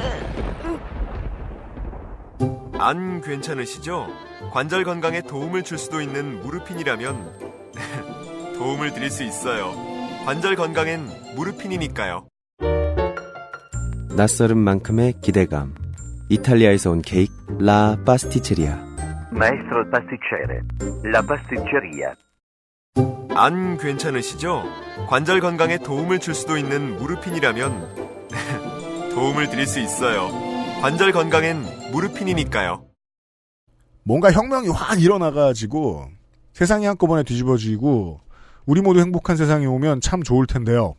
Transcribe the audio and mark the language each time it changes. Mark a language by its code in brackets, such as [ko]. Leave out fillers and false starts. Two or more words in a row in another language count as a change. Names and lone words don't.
[ko] 안 괜찮으시죠? 관절 건강에 도움을 줄 수도 있는 무르핀이라면 도움을 드릴 수 있어요. 관절 건강엔 무르핀이니까요. 낯설은 만큼의 기대감. 이탈리아에서 온 케이크 라 파스티체리아. [it] Maestro il pasticcere, la pasticceria. [ko] 안 괜찮으시죠? 관절 건강에 도움을 줄 수도 있는 무르핀이라면 도움을 드릴 수 있어요. 관절 건강엔 무르핀이니까요. 뭔가 혁명이 확 일어나가지고 세상이 한꺼번에 뒤집어지고 우리 모두 행복한 세상이 오면 참 좋을 텐데요.